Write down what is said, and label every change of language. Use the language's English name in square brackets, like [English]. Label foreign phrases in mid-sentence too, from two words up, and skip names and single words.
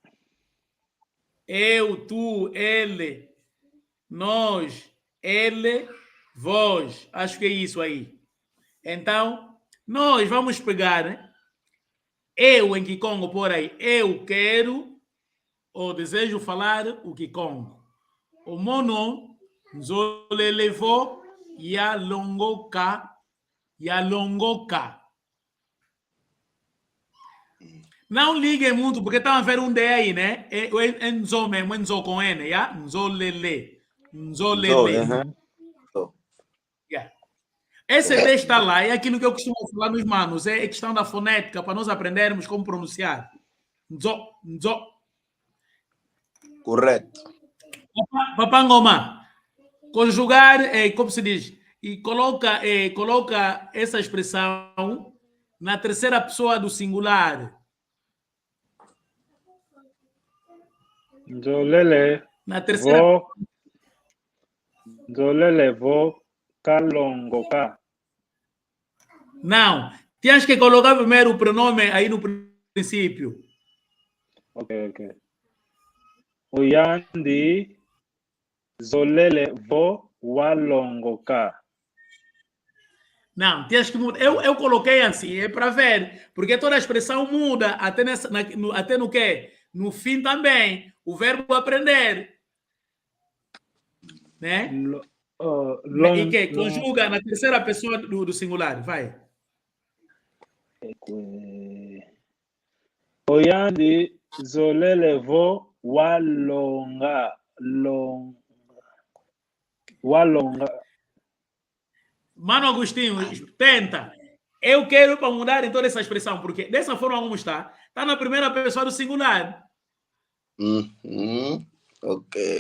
[Portuguese] Eu, tu, ele, nós, ele, vós. Acho que é isso aí. Então, nós vamos pegar, né? Eu em Kikongo por aí. Eu quero ou desejo falar o Kikongo. [Kongo] O mono, nzolelevo, yalongoka, yalongoka. [Portuguese] Não liguem muito, porque estão a ver um D aí, né? Nzo mesmo, Nzo com N, yeah? Nzolele. [Kongo] Nzolele. Yeah. [Portuguese] Esse D está lá, é aquilo que eu costumo falar nos manos, é questão da fonética, para nós aprendermos como pronunciar. Nzo, nzo. Correto. Papangoma, conjugar, como se diz, e coloca essa expressão na terceira pessoa do singular. [Kongo] Nzolele. [Portuguese] Na terceira. [Kongo] Nzolele vo kalongoka. [Portuguese] Não, tens que colocar primeiro o pronome aí no princípio. Ok. [Kongo] Oyandi zolele vo walongoka. [Portuguese] Não, tens que mudar. Eu coloquei assim, é para ver, porque toda a expressão muda, até no quê? No fim também, o verbo aprender. Né? E que conjuga na terceira pessoa do singular, vai. [Kongo] Oyandi zolele vo walonga. [Portuguese] Mano Agostinho, tenta. Eu quero para mudar em toda essa expressão, porque dessa forma como está na primeira pessoa do singular. Ok.